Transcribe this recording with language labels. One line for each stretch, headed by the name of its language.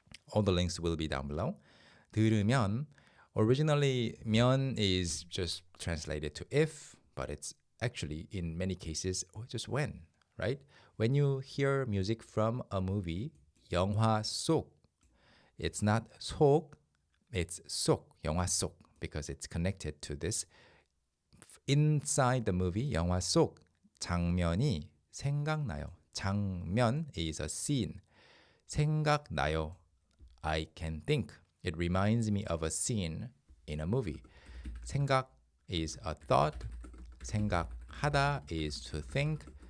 English: All the links will be down below. 들으면, originally 면 is just translated to if, but it's actually in many cases just when, right? When you hear music from a movie,
Korean: 영화 속,
English: it's not 속, it's 속, 영화 속, because it's connected to this. Inside the movie,
Korean: 영화 속, 장면이 생각나요.
English: 장면 is a scene. 생각나요. I can think. It reminds me of a scene in a movie. 생각 is a thought. 생각하다 is to think.